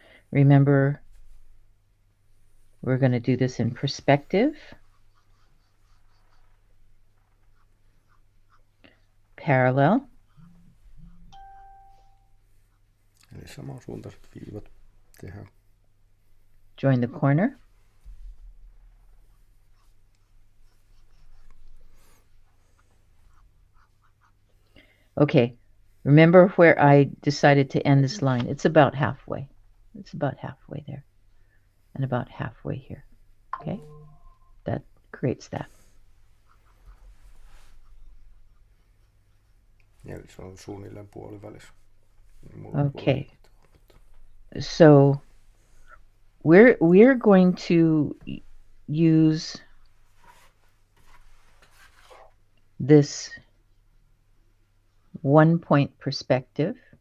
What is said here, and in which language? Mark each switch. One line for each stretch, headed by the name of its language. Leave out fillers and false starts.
English: Remember, we're going to do this in perspective, parallel,
Finnish: Eli samansuuntaiset viivat tehdään.
English: join the corner. Okay, remember where I decided to end this line. It's about halfway. It's about halfway there. And about halfway here. Okay? That creates that.
Finnish: Eli se on suunnilleen puolivälissä.
English: Okay. So we're going to use this 1-point perspective.